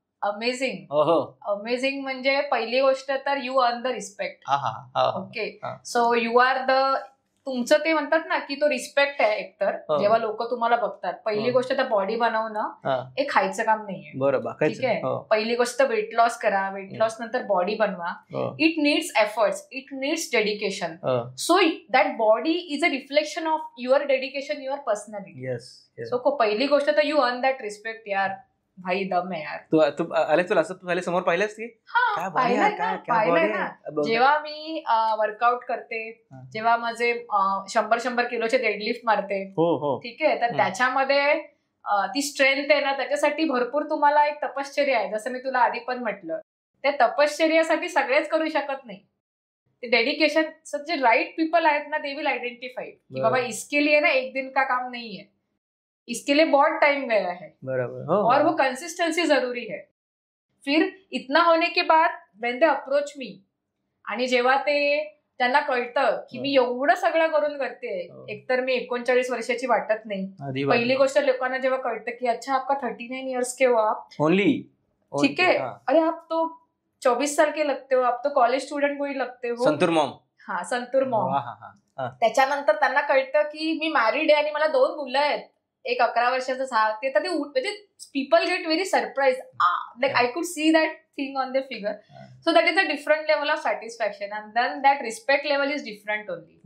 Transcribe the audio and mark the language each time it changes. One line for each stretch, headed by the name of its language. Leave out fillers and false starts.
Marathi: Amazing म्हणजे पहिली गोष्ट तर
English: You earn the respect.
Marathi: Okay,
English: so you are
Marathi: तुमचं ते म्हणतात ना की तो रिस्पेक्ट आहे एकतर, जेव्हा लोक तुम्हाला बघतात. पहिली गोष्ट तर बॉडी बनवणं हे खायचं काम नाहीये, बरोबर, ठीक आहे. पहिली गोष्ट वेट लॉस करा, वेट लॉस नंतर बॉडी बनवा.
English: It needs efforts, it needs dedication. So that body is a reflection of your dedication, your personality.
Marathi: So पहिली गोष्ट तर
English: You earn that respect.
Marathi: यार भाई दम आहे यार. तू असं समोर पाहिलंस की? पाहिलंय ना. जेव्हा मी वर्कआउट करते, जेव्हा माझे 100 किलोचे डेडलिफ्ट मारते, ठीक आहे, तर त्याच्यामध्ये ती स्ट्रेंथ आहे ना, त्याच्यासाठी भरपूर तुम्हाला एक तपश्चर्या आहे. जसं मी तुला आधी पण म्हटलं, त्या तपश्चर्यासाठी सगळेच करू शकत नाही. ते डेडिकेशन जे राइट पीपल आहेत ना,
English: they will identify
Hindi: कि बाबा इसके लिए ना एक दिन का काम नहीं है, इसके लिए बहुत टाइम गया है, बराबर, और वो कंसिस्टेंसी जरूरी है. फिर इतना होने के बाद
English: when they approach me,
Marathi: आणि जेव्हा त्यांना कळतं की मी एवढं सगळं करून करते, एकतर मी 39 वर्षाची वाटत नाही. पहिली गोष्ट लोकांना जेव्हा कळतं की
Hindi: अच्छा आपका 39 इयर्स के हो आप
English: only,
Hindi: ठीक है, अरे आप तो 24 साल के लगते हो, आप तो कॉलेज स्टुडंट कोई लगते हो.
English: Santoor mom. हा, Santoor mom.
Marathi: त्याच्यानंतर त्यांना कळतं की मी मॅरिड आहे आणि मला 2 मुलं आहेत, एक 11 वर्षाचं, 6. ते तर म्हणजे
English: People get very surprise, like I could see that thing on the figure. So that is a different level of satisfaction and then that respect level is different only.